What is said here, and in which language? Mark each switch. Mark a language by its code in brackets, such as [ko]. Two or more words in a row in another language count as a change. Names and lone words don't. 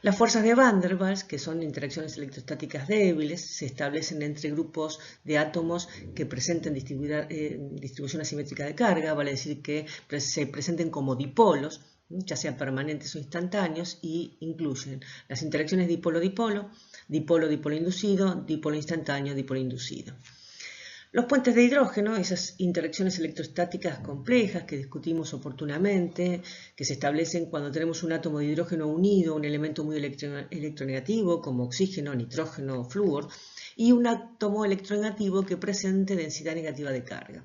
[es] Las fuerzas de Van der Waals, que son interacciones electrostáticas débiles, se establecen entre grupos de átomos que presenten distribución asimétrica de carga, vale decir que se presenten como dipolos, ya sean permanentes o instantáneos, y incluyen las interacciones dipolo-dipolo, dipolo-dipolo inducido, dipolo instantáneo, dipolo inducido. Los puentes de hidrógeno, esas interacciones electrostáticas complejas que discutimos oportunamente, que se establecen cuando tenemos un átomo de hidrógeno unido a un elemento muy electronegativo como oxígeno, nitrógeno o flúor, y un átomo electronegativo que presente densidad negativa de carga.